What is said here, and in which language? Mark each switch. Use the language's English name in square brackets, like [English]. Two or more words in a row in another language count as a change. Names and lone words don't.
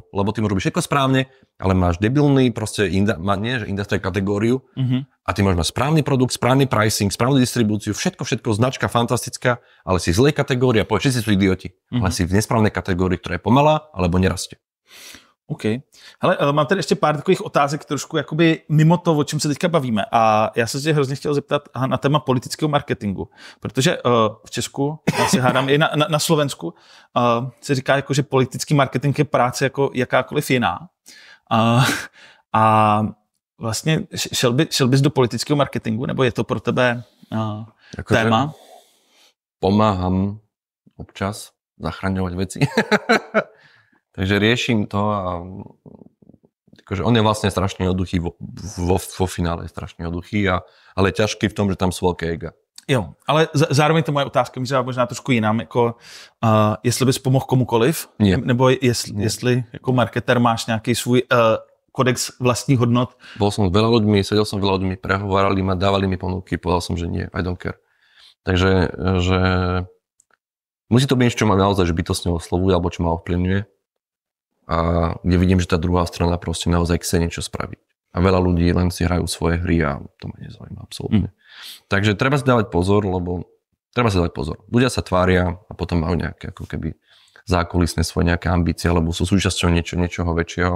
[Slovak] Lebo ty môžeš robiť všetko správne, ale máš debilný proste, industrie kategóriu a ty môžeš mať správny produkt, správny pricing, správnu distribúciu, všetko, značka fantastická, ale si v zlej kategórii a povedz, všetci sú idioti. Ale si v nesprávnej kategórii, ktorá je pomalá alebo nerastie. OK. [Czech] Hele, mám tady ještě pár takových otázek trošku jakoby mimo to, o čem se teďka bavíme. A já se tě hrozně chtěl zeptat na téma politického marketingu. Protože v Česku, já si hádám i na Slovensku, se říká, jako, že politický marketing je práce jako jakákoliv jiná. A vlastně šel bys do politického marketingu, nebo je to pro tebe téma? [Slovak] Pomáham občas zachraňovať veci. Takže riešim to a akože on je vlastne strašne jednoduchý, vo finále je strašne jednoduchý, ale ťažký v tom, že tam sú veľké ega. [Czech] Jo, ale zároveň to moje otázka mířila možná trošku jinam, jako jestli bys pomohl komukoliv, nebo jestli jako marketer máš nějaký svůj kodex vlastních hodnot. [Slovak] Bol som s veľa ľuďmi, sedel som s veľa ľuďmi, prehovárali ma, dávali mi ponuky, povedal som, že nie, [English] I don't care. [Slovak] Takže že musí to byť niečo, čo ma naozaj bytostne oslovuje, alebo čo ma ovplyvňuje. A kde vidím, že tá druhá strana proste naozaj chce niečo spraviť. A veľa ľudí len si hrajú svoje hry a to ma nezaujíma absolútne. Takže treba si dávať pozor, Ľudia sa tvária a potom majú nejaké ako keby zákulisné svoje nejaké ambície, alebo sú súčasťou niečoho väčšieho.